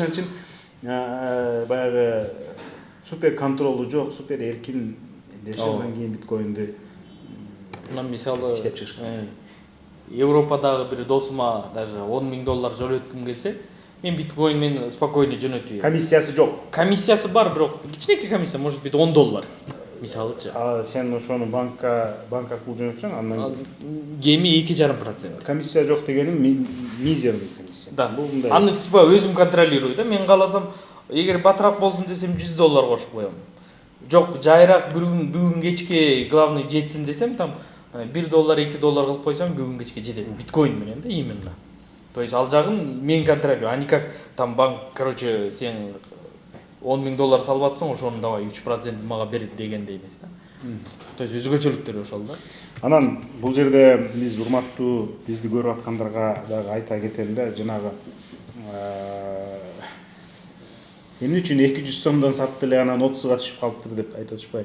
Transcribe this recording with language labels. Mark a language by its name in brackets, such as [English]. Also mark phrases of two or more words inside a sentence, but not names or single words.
[Kyrgyz] Ошон үчүн баягы супер контролу жок, супер эркин дешенен кийин биткоинди Мына мисалы иштеп чыгышкан. Европадагы бир досума даже $10 000 жөнөткүм келсе, мен биткоин менен спокойно жөнөтүп берем. Комиссиясы жок. Комиссиясы бар, бирок кичинекей комиссия, [Russian] может быть $10 мисалычы. [Kyrgyz] Сен ошону банкка аркылуу жөнөтсөң, андан кеми 2,5%. комиссия жок дегеним мизерный комиссия. [Russian] Да. [Kyrgyz] Бул мындай. Аны типа өзүм контролирую да. Мен кааласам, эгер батыраак болсун десем $100 кошуп коем. Жок, жайыраак бүгүн кечке главный жетсин десем, там $1, $2 кылып койсом, бүгүн кечке жетет. Биткоин менен да именно. [Russian] То есть [Kyrgyz] ал жагын мен контролирую. [Russian] Ани как там банк, короче, [Kyrgyz] сен $10 000 салып атсаң, ошонун давай 3% мага берет дегендей эмес да. [Russian] То есть [Kyrgyz] өзгөчөлүктөр ошол да. Анан бул жерде биз урматтуу бизди көрүп аткандарга дагы айта кетели да, жанагы эмне үчүн 200 сомдон сатты эле анан 30га түшүп калыптыр деп айтып атышпайбы?